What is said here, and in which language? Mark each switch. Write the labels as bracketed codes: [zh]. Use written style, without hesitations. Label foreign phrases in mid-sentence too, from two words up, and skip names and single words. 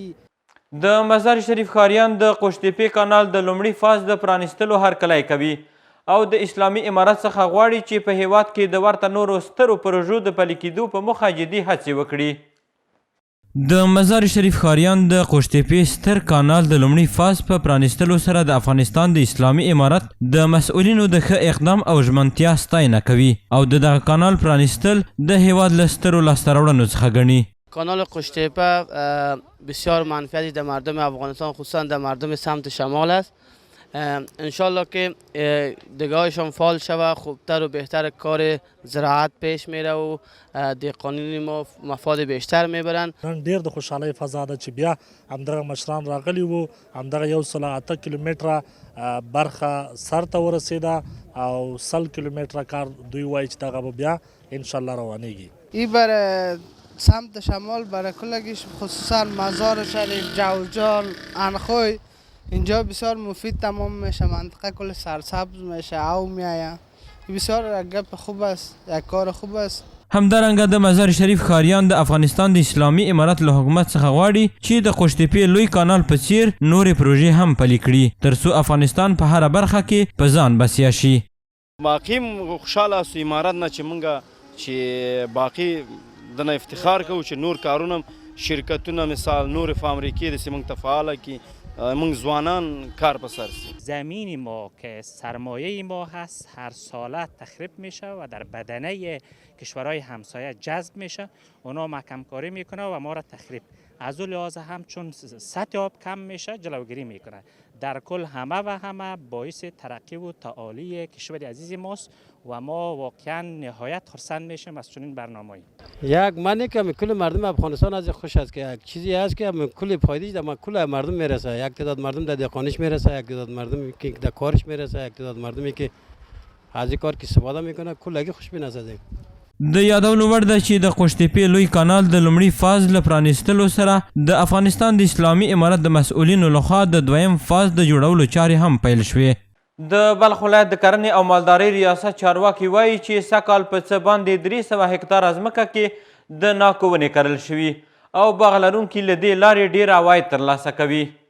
[ps] د مزار شریف ښاریان د قوشتېپې کانال د لومړي فاز د پرانیستلو هرکلی کوي او د اسلامي امارت څخه غواړي چې په هیواد کې د ورته نورو سترو پروژو د پلي کېدو په موخه جدي هڅې وکړي. د مزار شریف ښاریان د قوشتېپې ستر کانال د لومړي فاز په پرانیستلو سره د افغانستان د اسلامي امارت د مسؤلینو د ښه اقدام او ژمنتیا ستاینه کوي او د دغه کانال پرانیستل د هیواد له سترو لاسته راوړنو څخه ګڼي. [fa] کانال قوشتېپه بسیار منفعتی در مردم افغانستان خصوصا در مردم سمت شمال است. انشالله که دگاهشان فعال شود خوبتر و بهتر کار زراعت پیش میره و دهقانان ما مفاد بیشتر میبرن. [ps] نن ډیر د خوشحالۍ فضا ده چې بیا همدغه مشران راغلي وو، همدغه 108 کیلومتره برخه سر ته ورسېده او 100 کیلومتره کار دوی وایي چې دغه به بیا انشالله روانیږي. [fa] این بر سمت شمال برای کلگیش خصوصا مزار شریف، جوزجان، انخوی اینجا بسیار مفید تمام میشه، منطقه کل سرسبز میشه او میایه، بسیار گپ خوب است، یک کار خوب است. [ps] همدارنګه د مزار شریف ښاریان د افغانستان د اسلامي امارت له حکومت څخه غواړي چې د قوشتېپې لوی کانال په څیر نورې پروژې هم پلي کړي ترڅو افغانستان په هره برخه کې په ځان بسیا شي. باقي خوشحاله سو امارت نه چې مونږ چې باقي دنه افتخار کوو چې نور کارونه شرکتونه مثال نور فابریکې داسې مونږ ته فعاله کړي، مونږ ځوانان کار په سر سي. [fa] زمین ما که سرمایه ما هست هر ساله تخریب میشه و در بدنه کشورهای همسایه جذب میشه، اونا محکم کاری میکنه و ما را تخریب. از اون لحاظ هم چون سطح آب کم میشه جلوگیری میکنه. در کل همه و همه باعث ترقی و تعالی کشور عزیز ماست و ما واقعا نهایت خرسند میشیم از چنین برنامه‌ای. یک منی که کل مردم افغانستان از خوش است که یک چیزی است که کل فایدهش در کل مردم میرسه. یک تعداد مردم در دهقانیش میرسه، یک تعداد مردم که در کارش میرسه، یک تعداد مردمی که از این کار که استفاده میکنه کلگی خوشبین هستیم. [ps] د یادولو وړ ده چې د قوشتېپې لوی کانال د لومړي فاز له پرانیستلو سره د افغانستان د اسلامي امارت د مسؤلینو لخوا د دویم فاز د جوړولو چارې هم پیل شوې. د بلخ ولایت د کرنې او مالدارۍ ریاست چارواکي وایي چې سږکال په څه باندې 300 هکتاره ځمکه کې د ناکو ونې کرل شوي او باغ لرونکي له دې لارې ډېر عواید ترلاسه کوي.